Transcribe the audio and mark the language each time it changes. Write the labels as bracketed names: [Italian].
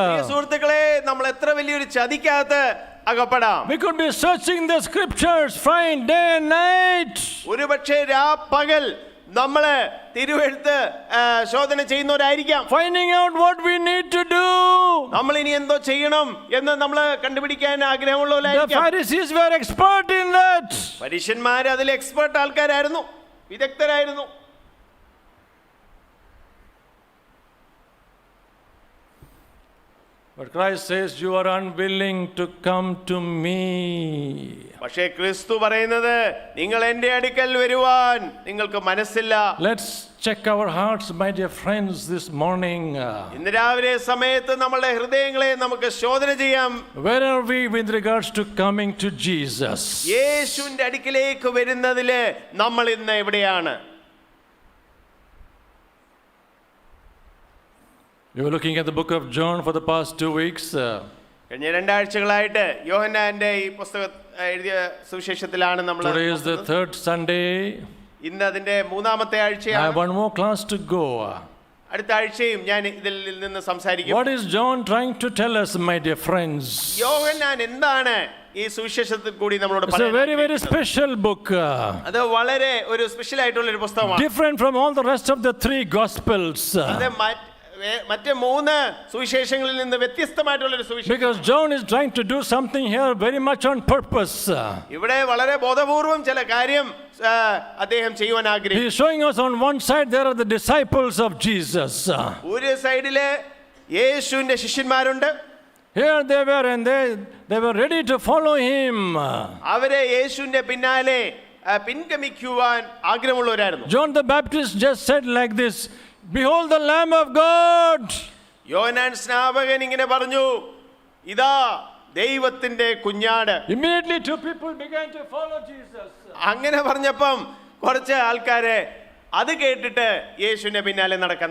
[Malayalam] സുഹൃത്തുക്കളെ, നമ്മൾ എത്ര വലിയൊരു ചതിക്കകത്ത് അകപ്പെടാം. [English] We could be searching the scriptures, find day and night. [Malayalam] ഒരുപക്ഷെ രാപ്പകൽ നമ്മള് തിരുവെഴുത്ത് ശോധന ചെയ്യുന്നവരായിരിക്കാം. [English] Finding out what we need to do. [Malayalam] നമ്മൾ ഇനി എന്തോ ചെയ്യണം എന്ന് നമ്മൾ കണ്ടുപിടിക്കാൻ [English] The [Malayalam] ആഗ്രഹമുള്ളവരായിരിക്കാം. [English] Pharisees were expert in that. [Malayalam] പരീശന്മാര് അതിൽ എക്സ്പെർട്ട് ആൾക്കാരായിരുന്നു, വിദഗ്ധരായിരുന്നു. [English] But Christ says, you are unwilling to come to me. [Malayalam] പക്ഷേ ക്രിസ്തു പറയുന്നത് നിങ്ങൾ എൻ്റെ അടുക്കൽ വരുവാൻ നിങ്ങൾക്ക് മനസ്സില്ല. [English] Let's check our hearts, my dear friends, this morning. [Malayalam] ഇന്ന് രാവിലെ സമയത്ത് നമ്മുടെ ഹൃദയങ്ങളെ നമുക്ക് ശോധന ചെയ്യാം. [English] Where are we with regards to coming to Jesus? [Malayalam] യേശുവിന്റെ അടുക്കിലേക്ക് വരുന്നതില് നമ്മൾ ഇന്ന് എവിടെയാണ്? [English] We were looking at the book of John for the past 2 weeks. [Malayalam] കഴിഞ്ഞ 2 ആഴ്ചകളായിട്ട് യോഹന്നാന്റെ ഈ പുസ്തകം എഴുതിയ സുവിശേഷത്തിലാണ് നമ്മൾ. [English] Today is the third Sunday. [Malayalam] ഇന്ന് അതിന്റെ 3-ാമത്തെ [English] I [Malayalam] ആഴ്ചയാണ്. [English] have one more class to go. [Malayalam] അടുത്ത ആഴ്ചയും ഞാൻ ഇതിൽ നിന്ന് സംസാരിക്കും. [English] What is John trying to tell us, my dear friends? [Malayalam] യോഹന്നാൻ എന്താണ് ഈ സുവിശേഷത്തിൽ കൂടി നമ്മളോട് [English] It's a very, very special book. [Malayalam] അത് വളരെ ഒരു സ്പെഷ്യൽ ആയിട്ടുള്ള ഒരു പുസ്തകമാണ്. [English] Different from all the rest of the 3 Gospels. [Malayalam] അത് മറ്റ് 3 സുവിശേഷങ്ങളിൽ നിന്ന് വ്യത്യസ്തമായിട്ടുള്ള ഒരു സുവിശേഷം. [English] Because John is trying to do something here very much on purpose. [Malayalam] ഇവിടെ വളരെ ബോധപൂർവം ചില കാര്യം അദ്ദേഹം ചെയ്യുവാൻ [English] He [Malayalam] ആഗ്രഹിക്കുന്നു. [English] is showing us on one side there are the disciples of Jesus. [Malayalam] ഒരു സൈഡില് യേശുവിന്റെ ശിഷ്യന്മാരുണ്ട്. [English] Here they were and they were ready to follow him. [Malayalam] അവരെ യേശുവിന്റെ പിന്നാലെ പിൻഗമിക്കുവാൻ ആഗ്രഹമുള്ളവരായിരുന്നു. [English] John the Baptist just said like this, Behold the Lamb of God. [Malayalam] യോഹന്നാൻ സ്നാപകൻ ഇങ്ങനെ പറഞ്ഞു, ഇതാ ദൈവത്തിന്റെ കുഞ്ഞാട്. [English] Immediately 2 people began to follow Jesus. [Malayalam] അങ്ങനെ പറഞ്ഞപ്പം കുറച്ച് ആൾക്കാരെ അത് കേട്ടിട്ട് യേശുവിന്റെ പിന്നാലെ നടക്കാൻ